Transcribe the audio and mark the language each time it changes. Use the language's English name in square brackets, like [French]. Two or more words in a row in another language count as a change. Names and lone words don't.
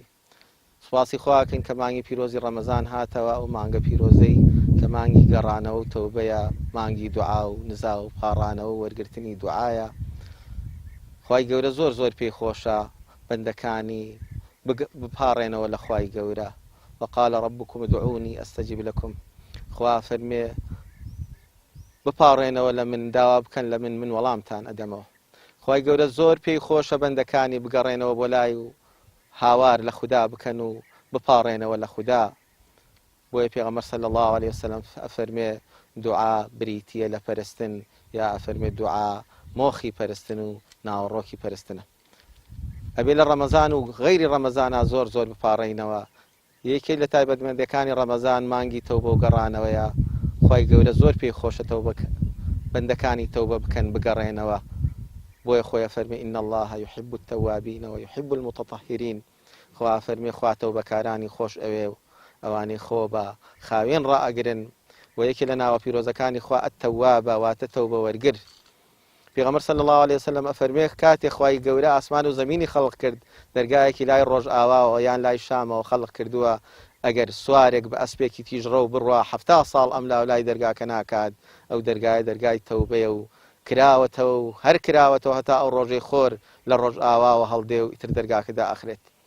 [Central Kurdish] سوپاسی خواکەین کە مانگی پیرۆزی ڕەمەزان هاتەوە، ئەو مانگە پیرۆزەی کە مانگی گەڕانەوە و تەوبەیە، مانگی دوعا و نزا و پاڕانەوە و وەرگرتنی دوعایە. خوای گەورە زۆر زۆر پێی خۆشە بەندەکانی بپاڕێنەوە لە خوای گەورە. [Arabic] وقال ربكم ادعوني استجب لكم. [Central Kurdish] خوا فەرمێ بپاڕێنەوە لە من، داوا بکەن لە من وەڵامتان ئەدەمەوە. خوای گەورە زۆر پێی خۆشە بەندەکانی بگەڕێنەوە بۆ لای و هاوار لە خوددا بکەن و بپاڕێنەوە لە خوددا. بۆیە پێغەمبەر [Arabic] صلی الله عليه وسلم [Central Kurdish] ئەفەرمێ دوعا بریتیە لە پەرستن، یا ئەفەرمێ دوعا مۆخی پەرستن و ناوەڕۆکی پەرستنە. ئەبێ لە ڕەمەزان و غەیری ڕەمەزانە زۆر زۆر بپاڕێنەوە. یەکێ لە تایبەتمەندەکانی ڕەمەزان مانگی تەوبە و گەڕانەوەیە. خوای گەورە زۆر پێی خۆشە بەندەکانی تەوبە بکەن بگەڕێنەوە. بۆیە خۆی فەرمێ [Arabic] إن الله يحب التوابين ويحب المتطهرين. [Central Kurdish] خوا فەرمێ خوا تەوبەکارانی خۆش ئەوێ و ئەوانەی خۆ بە خاوێن ڕائەگرن. و یەکێ لە ناوە پیرۆزەکانی خوا التەوابە واتە تەوبە وەرگر. پێغەمبەر [Arabic] صلی الله عليه وسلم [Central Kurdish] ئەفەرمێ کاتێ خوای گەورە ئاسمان و زەمینی خەڵق کرد، دەرگایەکی لای ڕۆژ ئاواوە یان لای شامەوە خەڵق کردووە، ئەگەر سوارێک بە ئەسپێکی تیژڕە و بڕوا 70 ساڵ ئەم لاولای دەرگاکە ناکات، ئەو دەرگایە دەرگای تەوبەیە و کراوەتەوە و هەر کراوەتەوە هەتا ئەو ڕۆژەی خۆر لە ڕۆژ ئاواوە هەڵدێ و ئیتر دەرگاکەدا ئەخرێت.